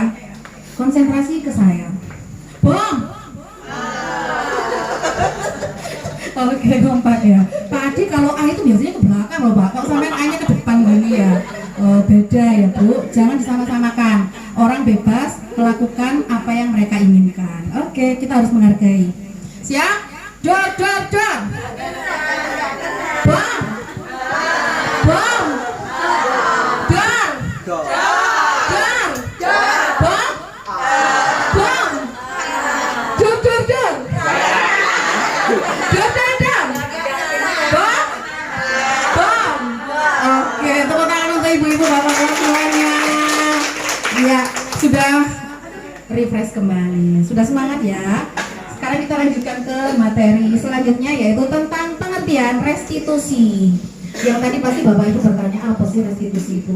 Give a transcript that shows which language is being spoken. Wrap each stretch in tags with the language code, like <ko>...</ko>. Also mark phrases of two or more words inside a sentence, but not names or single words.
<id>Konsentrasi ke saya. Bom. Oke, kompak ya. Pak Adi kalau A itu biasanya ke belakang loh Pak. Kok sampai A-nya ke depan gini ya? Oh, beda ya Bu. Jangan disama-samakan. Orang bebas melakukan apa yang mereka inginkan. Oke, kita harus menghargai. Siap? Dor. Bom. Bom. Dor. Dor. Bom. Bom. Dor. Dor. Bom. Bom. Oke, tepuk tangan untuk ibu-ibu bapak-bapak semuanya. Ya, sudah refresh kembali. Sudah semangat ya. Sekarang kita lanjutkan ke materi selanjutnya, yaitu tentang pengertian restitusi. Yang tadi pasti Bapak Ibu bertanya, apa sih restitusi itu?</id>